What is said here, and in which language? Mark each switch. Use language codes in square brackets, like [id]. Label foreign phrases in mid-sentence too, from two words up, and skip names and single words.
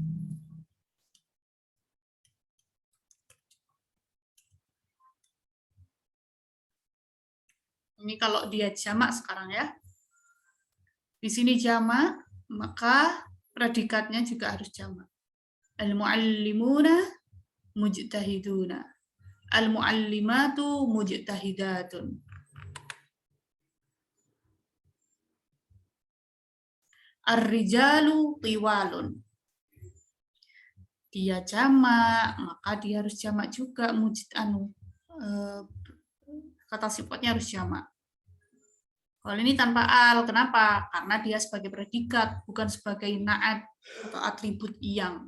[id] Ini kalau dia jamak sekarang ya. Di sini jamak, maka predikatnya juga harus jamak. [ar] المعلمون مجتهدون. المعلمات مجتهدات. الرجال طوال. [id] Dia jamak, maka dia harus jamak juga kata sifatnya harus jamak. Kalau ini tanpa al, kenapa? Karena dia sebagai predikat, bukan sebagai naat atau atribut yang.